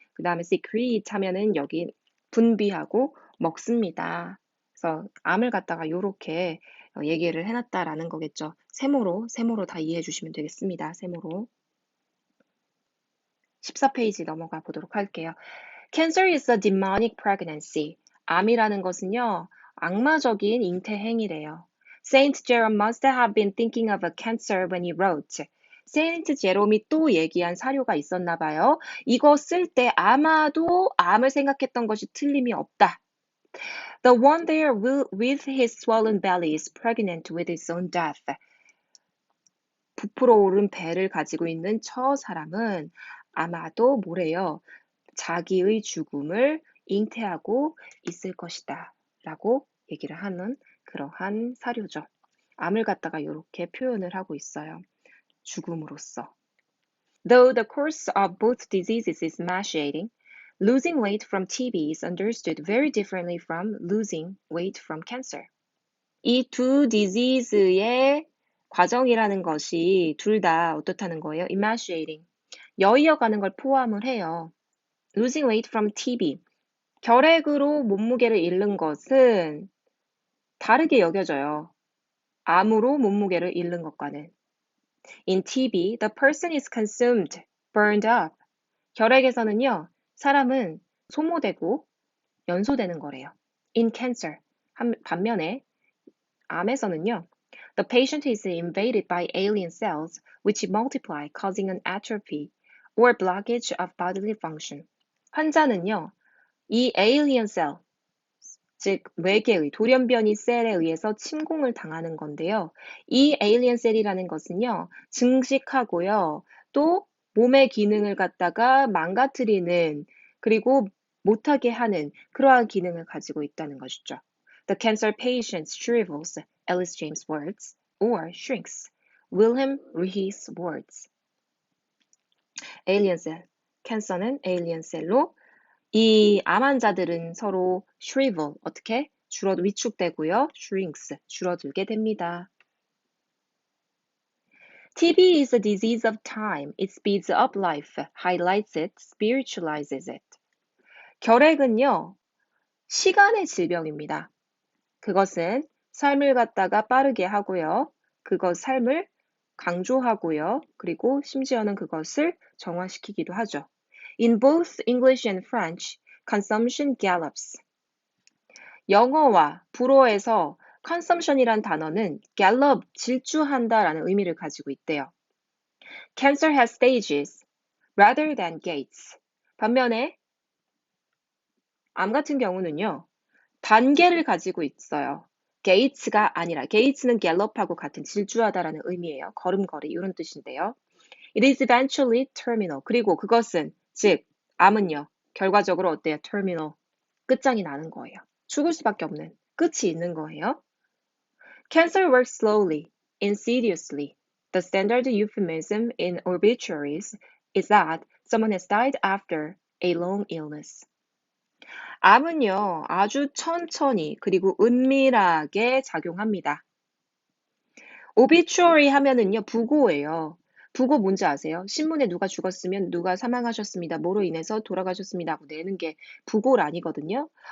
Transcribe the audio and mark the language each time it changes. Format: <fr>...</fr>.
<ko>그 다음에 secrete 하면은 여기 분비하고 먹습니다. 그래서 암을 갖다가 요렇게 얘기를 해놨다라는 거겠죠. 세모로 다 이해해 주시면 되겠습니다. 세모로. 14페이지 넘어가 보도록 할게요.</ko> <en>Cancer is a demonic pregnancy.</en> <ko>암이라는 것은요, 악마적인 잉태 행위래요.</ko> <en>Saint Jerome must have been thinking of a cancer when he wrote.</en> <ko>세인트 제롬이 또 얘기한 사료가 있었나 봐요. 이거 쓸 때 아마도 암을 생각했던 것이 틀림이 없다.</ko> <en>The one there with his swollen belly is pregnant with his own death.</en> <ko>부풀어 오른 배를 가지고 있는 저 사람은 아마도 뭐래요? 자기의 죽음을 잉태하고 있을 것이다. 라고 얘기를 하는 그러한 사료죠. 암을 갖다가 이렇게 표현을 하고 있어요. 죽음으로써.</ko> <en>Though the course of both diseases is emaciating, losing weight from TB is understood very differently from losing weight from cancer.</en> <ko>이 두 disease의 과정이라는 것이 둘 다 어떻다는 거예요?</ko> <en>emaciating.</en> <ko>여이어가는 걸 포함을 해요.</ko> <en>Losing weight from TB.</en> <ko>결핵으로 몸무게를 잃는 것은 다르게 여겨져요. 암으로 몸무게를 잃는 것과는.</ko> <en>In TB, the person is consumed, burned up.</en> <ko>결핵에서는요, 사람은 소모되고 연소되는 거래요.</ko> <en>In cancer,</en> <ko>반면에 암에서는요,</ko> <en>the patient is invaded by alien cells which multiply, causing an atrophy or blockage of bodily function.</en> <ko>환자는요, 이 alien cell, 즉 외계의 돌연변이 셀에 의해서 침공을 당하는 건데요. 이 alien 셀이라는 것은요, 증식하고요, 또 몸의 기능을 갖다가 망가뜨리는 그리고 못하게 하는 그러한 기능을 가지고 있다는 것이죠.</ko> <en>The cancer patient shrivels, Alice James words, or shrinks, Wilhelm Rees words.</en> <ko>alien cell, 캔서는 alien 셀로 이 암 환자들은 서로 shrivel, 어떻게? 위축되고요. shrinks, 줄어들게 됩니다.</ko> <en>TB is a disease of time. It speeds up life, highlights it, spiritualizes it.</en> <ko>결핵은요, 시간의 질병입니다. 그것은 삶을 갖다가 빠르게 하고요. 삶을 강조하고요. 그리고 심지어는 그것을 정화시키기도 하죠.</ko> <en>In both English and French, consumption gallops.</en> <ko>영어와 불어에서 consumption이란 단어는 gallop, 질주한다라는 의미를 가지고 있대요.</ko> <en>Cancer has stages rather than gates.</en> <ko>반면에 암 같은 경우는요, 단계를 가지고 있어요. gates가 아니라, gates는 gallop하고 같은 질주하다라는 의미예요. 걸음걸이 이런 뜻인데요.</ko> <en>It is eventually terminal.</en> <ko>그리고 그것은, 즉, 암은요, 결과적으로 어때요? terminal. 끝장이 나는 거예요. 죽을 수밖에 없는, 끝이 있는 거예요.</ko> <en>Cancer works slowly, insidiously. The standard euphemism in obituaries is that someone has died after a long illness.</en> <ko>암은요, 아주 천천히 그리고 은밀하게 작용합니다. obituary 하면은요, 부고예요. 부고 뭔지 아세요? 신문에 누가 죽었으면 누가 사망하셨습니다. 뭐로 인해서 돌아가셨습니다 하고 내는 게 부고란이거든요.</ko>